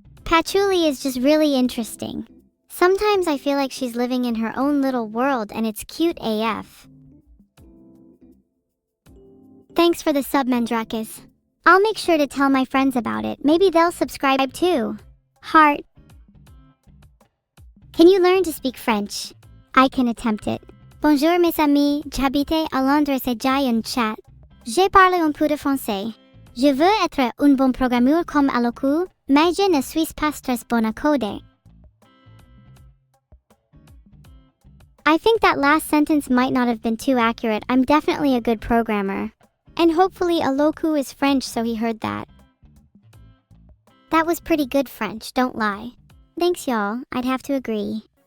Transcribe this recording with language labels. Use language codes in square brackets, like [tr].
[en] Patchouli is just really interesting. Sometimes I feel like she's living in her own little world and it's cute AF. Thanks for the sub, Mandrakis. I'll make sure to tell my friends about it. Maybe they'll subscribe too. Heart. Can you learn to speak French? I can attempt it. [fr] Bonjour mes amis, j'habite à Londres et j'ai un chat. Je parle un peu de français. Je veux être un bon programmeur comme Aloku, mais je ne suis pas très bon à coder. [en] I think that last sentence might not have been too accurate. I'm definitely a good programmer. And hopefully Aloku is French, so he heard that. That was pretty good French, don't lie. Thanks y'all, I'd have to agree.